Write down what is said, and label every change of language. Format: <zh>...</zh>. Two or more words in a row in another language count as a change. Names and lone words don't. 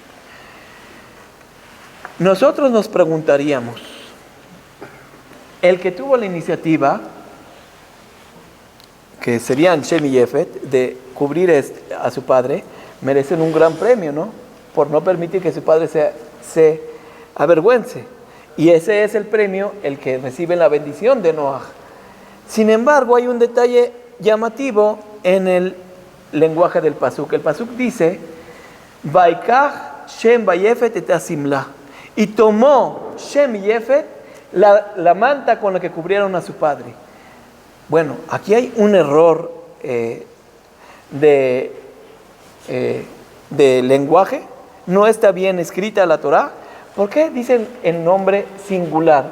<es>Nosotros nos preguntaríamos, el que tuvo la iniciativa, que serían Shem y Jefet, de cubrir a su padre, merecen un gran premio, ¿no? Por no permitir que su padre se avergüence. Y ese es el premio, el que recibe la bendición de Noaj. Sin embargo, hay un detalle llamativo en el lenguaje del pasuk. El pasuk dice,</es> <he>ויקח שם ויפת את השמלה.</he> <es>Y tomó Shem y Jefet la manta con la que cubrieron a su padre. Bueno, aquí hay un error de lenguaje. No está bien escrita la Torá. ¿Por qué dicen el nombre singular?</es>